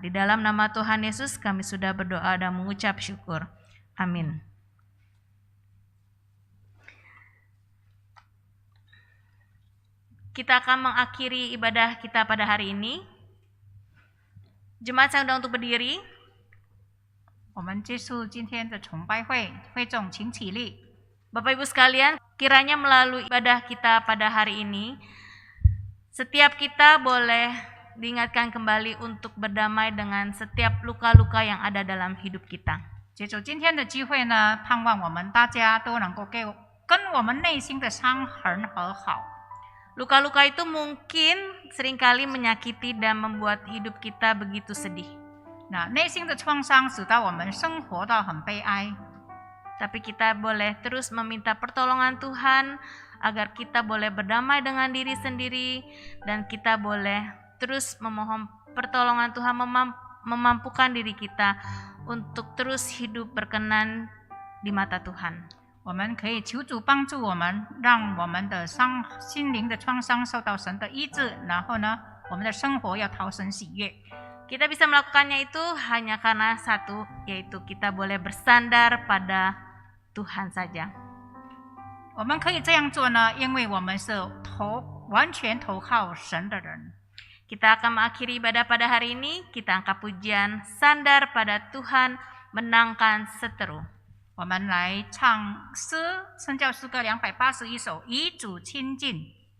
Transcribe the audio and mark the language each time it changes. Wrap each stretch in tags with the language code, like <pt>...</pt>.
<id>Di dalam nama Tuhan Yesus kami sudah berdoa dan mengucap syukur. Amin. Kita akan mengakhiri ibadah kita pada hari ini. Jemaat saya undang untuk berdiri.</id> <zh>我们结束今天的崇拜会，会众请起立。</zh> <id>Bapak Ibu sekalian, kiranya melalui ibadah kita pada hari ini, setiap kita boleh diingatkan kembali untuk berdamai dengan setiap luka-luka yang ada dalam hidup kita.</id> <zh>借助今天的机会呢，盼望我们大家都能够跟我们内心的伤痕和好。</zh> <id>Luka-luka itu mungkin seringkali menyakiti dan membuat hidup kita begitu sedih.</id> <zh>那内心的创伤使到我们生活到很悲哀，</zh> <id>Tapi kita boleh terus meminta pertolongan Tuhan agar kita boleh berdamai dengan diri sendiri dan kita boleh terus memohon pertolongan Tuhan memampukan diri kita untuk terus hidup berkenan di mata Tuhan.</id> <zh>我们可以求主帮助我们，让我们的心灵的创伤受到神的医治，然后呢，我们的生活要讨神喜悦。</zh> <id>Kita bisa melakukannya itu hanya karena satu, yaitu kita boleh bersandar pada Tuhan saja.</id> <zh>我们可以这样做呢，因为我们是完全投靠神的人。</zh> <id>Kita akan mengakhiri ibadah pada hari ini, kita angkat pujian sandar pada Tuhan, menangkan seteru.</id> <zh>我们来唱诗，圣教诗歌281首，与主亲近。</zh>